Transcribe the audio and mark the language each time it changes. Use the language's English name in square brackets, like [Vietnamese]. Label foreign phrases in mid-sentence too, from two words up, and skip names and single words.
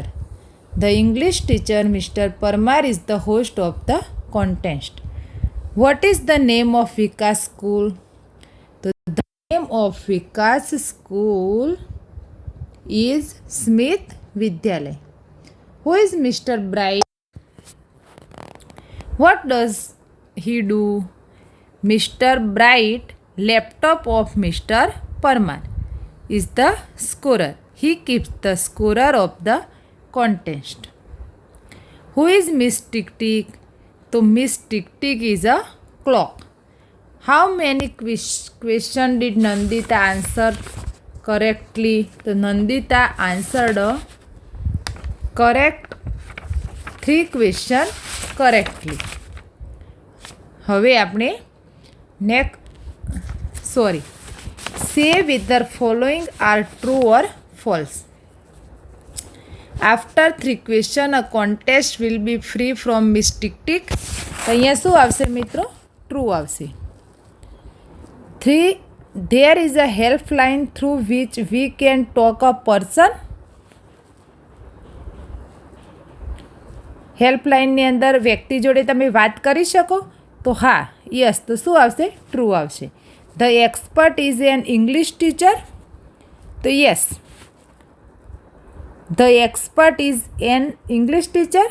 [English] The English teacher Mister Parmar is the host of the contest. What is the name of Vikas School? તો the name of Vikas School is Smith Vidyalaya. Who is Mister Bright? What does he do? Mr. Bright, laptop of Mr. Parmar, is the scorer. He keeps the scorer of the contest. Who is Miss Tick Tick? So Miss Tick Tick is a clock. How many question did Nandita answer correctly? So Nandita answered correct 3 question correctly. [Gujarati] હવે આપણે [English] સે whether following are true or false. After 3 question a contest will be free from Miss Tick Tick. [Gujarati] તો અહીંયા શું આવશે મિત્રો? ટ્રુ આવશે. [English] 3 there is a helpline through which we can talk a person. [Gujarati] હેલ્પલાઇનની અંદર વ્યક્તિ જોડે તમે વાત કરી શકો? તો હા, યસ. તો શું આવશે? ટ્રુ આવશે. [English] the expert is an English teacher? તો yes, the expert is an English teacher.